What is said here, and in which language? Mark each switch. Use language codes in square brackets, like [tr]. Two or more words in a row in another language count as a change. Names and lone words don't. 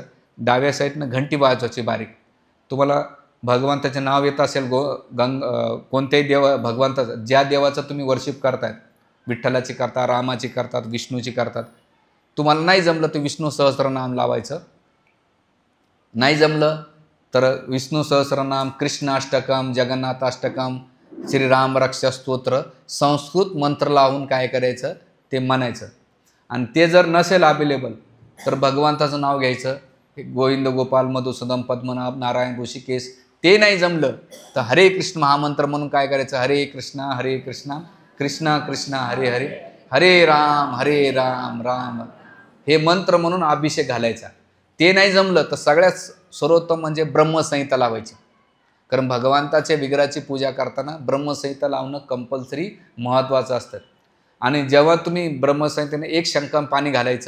[mr] डाव्या साईडनं घंटी वाजवायची बारीक. तुम्हाला भगवंताचे नाव येत असेल, कोणत्याही भगवंताचं, ज्या देवाचं तुम्ही वर्शिप करतायत, विठ्ठलाची करता, रामाची करतात, विष्णूची करतात. तुम्हाला नाही जमलं तर विष्णू सहस्रनाम लावायचं. नाही जमलं तर विष्णू सहस्रनाम, कृष्ण अष्टकम, जगन्नाथ अष्टकम, श्रीराम रक्षा स्तोत्र, संस्कृत मंत्र लावून काय करायचं ते म्हणायचं. आणि ते जर नसेल अवेलेबल तर भगवंताचं नाव घ्यायचं. गोविंद, गोपाल, मधुसूदन, पद्मनाभ, नारायण, ऋषिकेश. ते नाही जमलं तर हरे कृष्ण महामंत्र म्हणून काय करायचं, [sa] हरे कृष्णा कृष्णा कृष्णा हरे हरे, हरे राम राम [mr] हे मंत्र म्हणून अभिषेक घालायचा. ते नाही जमलं तर सगळ्यात सर्वोत्तम म्हणजे ब्रह्मसंहिता लावायची. कारण भगवंताच्या विग्रहाची पूजा करताना ब्रह्मसंहिता लावणं कंपल्सरी महत्त्वाचं असतं. आणि जेव्हा तुम्ही ब्रह्मसंहितेने 1 शंखम पाणी घालायचं.